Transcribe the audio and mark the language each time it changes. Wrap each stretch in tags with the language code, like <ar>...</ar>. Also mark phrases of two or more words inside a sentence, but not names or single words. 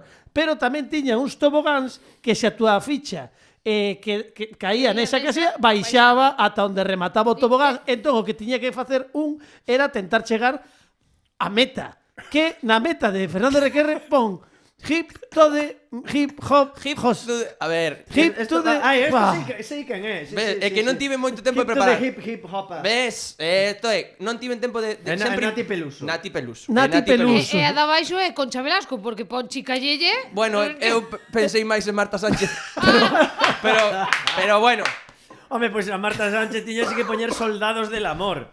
<gl>Pero tamén tiña uns tobogáns que se a túa ficha que caía nesa casilla, baixaba ata onde remataba o tobogán. Entón, o que tiña que facer era tentar chegar a meta. Que na meta de Fernando Requerre pon hip hop. A ver,</gl> <en>Hip to the...</en> <gl>Sei quen é. é que non tive moito tempo de</gl> <en>Hip to</en> <gl>preparar.</gl> <en>the hip hop.</en> <gl>Ves? Non tive tempo de Nati Peluso. Nati Peluso. Nati Peluso. E a da baixo é Concha Velasco, porque pon Chica Yeye. Bueno, eu pensei máis en Marta Sánchez. pero bueno. Home, pois a Marta Sánchez tiñase que poñer Soldados del Amor.</gl>